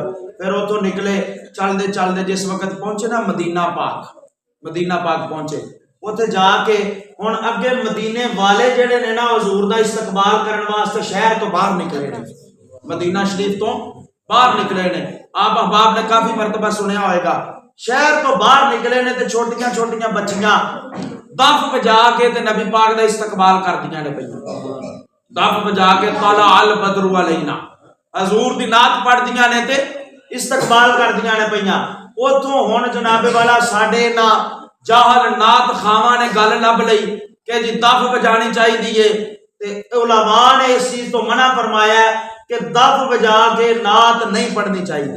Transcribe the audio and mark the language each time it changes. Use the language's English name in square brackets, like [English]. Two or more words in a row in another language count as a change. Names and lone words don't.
[Punjabi] پھر اتوں نکلے چلتے چلتے جس وقت پہنچے نا مدینہ پاک پہنچے، اتھے جا کے ہن اگے مدینے والے جیہڑے نے نا حضور دا استقبال کرن واسطے شہر توں باہر نکلے نے، مدینہ شریف توں باہر نکلے نے. آپ احباب نے کافی مرتبہ سنیا ہوگا، شہر توں باہر نکلے نے تے چھوٹیاں چھوٹیاں بچیاں دف بجا کے تے نبی پاک دا استقبال کردیاں نے پئیاں، دف بجا کے [Arabic] طلع البدر علينا [Punjabi] حضور دی نعت پڑھدیاں نے تے استقبال کردیاں نے پئیاں. اوتھوں ہن جنابِ والا ساڈے نا جاہل نعت خواں نے گل لبھ لئی کہ جی دف بجانی چاہیدی، تے علماء نے اس چیز توں منع فرمایا کہ دف بجا کے نعت نہیں پڑھنی چاہیدی.